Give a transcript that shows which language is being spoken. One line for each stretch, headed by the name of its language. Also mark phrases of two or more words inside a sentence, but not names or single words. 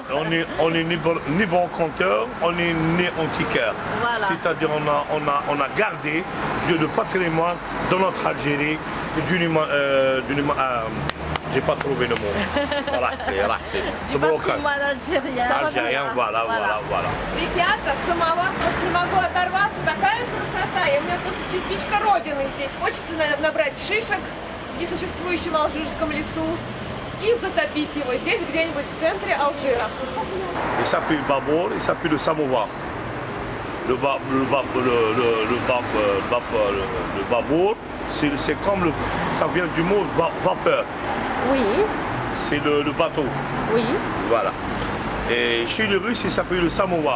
French: on est ni bon conteur, on est ni antiquaire. Voilà. C'est-à-dire on a gardé le patrimoine dans notre Algérie j'ai pas trouvé le mot. Du patrimoine algérien. Algérien, voilà.
Russian: Ребята, самовар просто не могу оторваться. Такая красота. И у меня просто частичка родины здесь. Хочется набрать шишек в несуществующем алжирском лесу и затопить его здесь, где-нибудь в центре Алжира.
French: Il s'appelle Babour, il s'appelle le samovar. Le Babour, c'est comme ça vient du mot vapeur. Oui, C'est le bateau. oui, Voilà. Et chez les Russes, il s'appelle le samovar.